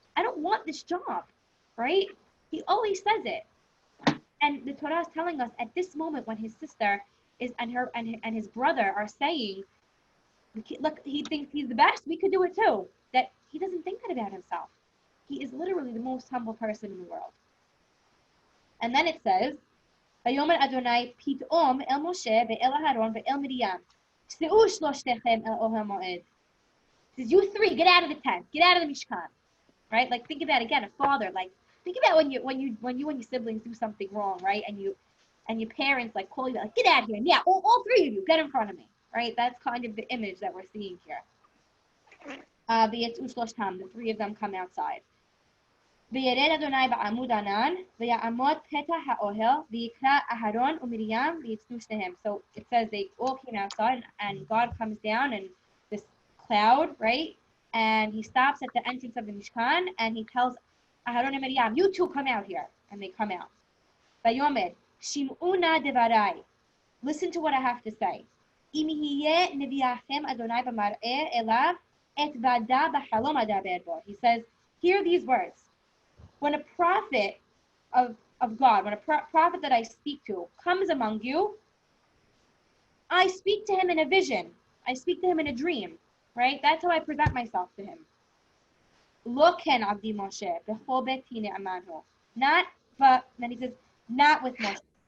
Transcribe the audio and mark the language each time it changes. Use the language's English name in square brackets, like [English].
[English] I don't want this job, right? He always says it. And the Torah is telling us at this moment when his sister is and his brother are saying, look, he thinks he's the best, we could do it too. That he doesn't think that about himself. He is literally the most humble person in the world. And then it says, [Hebrew] ויאמר אדוני פתאום אל משה ואל אהרון ואל מרים, צאו שלושתכם אל אוהל מועד. [English] It says, you three, get out of the tent, get out of the Mishkan. Right? Like think about again, a father, like think about when you and your siblings do something wrong, right? And your parents like call you like, get out of here. Yeah, all three of you, get in front of me. Right? That's kind of the image that we're seeing here. The three of them come outside. [Hebrew] וירד אדוני בעמוד ענן, ויעמוד פתח האוהל, ויקרא אהרון ומרים, ויצאו שניהם. [English] So it says they all came outside, and God comes down in this cloud, right? And he stops at the entrance of the Mishkan, and he tells Aharon and Miriam, you two come out here. And they come out. [Hebrew] ויאמר, שמעו נא דברי. [English] Listen to what I have to say. [Hebrew] אם יהיה נביאכם אדוני במראה אליו, אתוודע בחלום אדבר בו. [English] He says, hear these words. When a prophet of God, when a prophet that I speak to comes among you, I speak to him in a vision. I speak to him in a dream, right? That's how I present myself to him. [Hebrew] Lo ken avdi Moshe, b'chol beti ne'amanu. [English] Not, but then he says, not with Moshe.